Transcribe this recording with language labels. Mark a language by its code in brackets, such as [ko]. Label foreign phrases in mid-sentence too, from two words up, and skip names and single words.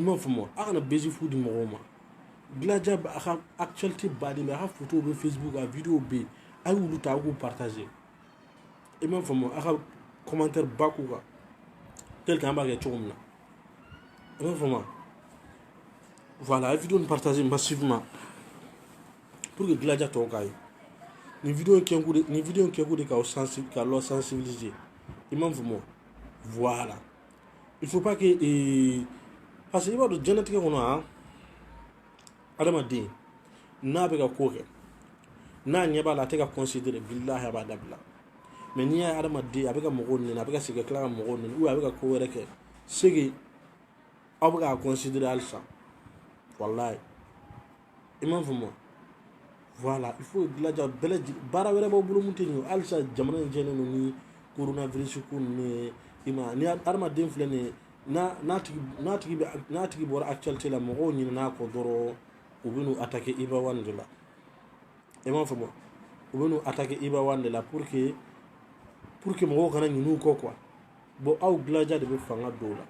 [bm] m'a faamu a kana bezi fu di mɔgɔw ma Gladia a ka actualité baden bɛ a ka photo bɛ Facebook a vidéo bɛ yen a ye olu ta a k'u partager i m'a faamu a ka commentaire ba k'u kan [fr] tel que [bm] an b'a kɛ cogo min na i m'a faamu voilà a ye vidéo in [fr] partager massivement pour que [bm] Gladia tɔw k'a ye nin vidéo in kɛkun de ka lɔ sensibiliser i m'a faamu [fr] voilà il faut pas que parce que [bm] i b'a dɔn diɲɛlatigɛ kɔnɔ adamaden n'a bɛ ka ko kɛ n'a ɲɛ b'a la a tɛ ka considérer billahi a b'a dabila mais n'i y'a ye adamaden a bɛ ka mɔgɔw nɛni a bɛ ka segin ka tila ka mɔgɔw nɛni ou a bɛ ka ko wɛrɛ kɛ [fr] c'est que [bm] aw bɛ k'a considérer halisa wallahi i m'a faamu voilà [fr] il faut [bm] Gladia bɛɛ lajɛlen baara wɛrɛ b'aw bolo mun tɛ nin ye halisa jamana in jɛlen don ni coronavirus ko ninnu ye i ma ni adamaden filɛ nin ye n'a tigi bɔra actualité la mɔgɔw ɲinɛn'a kɔ dɔrɔn u bɛ n'u attaquer Iba Wane de la i m'a faamu u bɛ n'u attaquer Iba Wane de la [fr] pour que [bm] mɔgɔw kana ɲinɛ u kɔ [fr] quoi bon [bm] aw Gladia de bɛ fanga dɔw la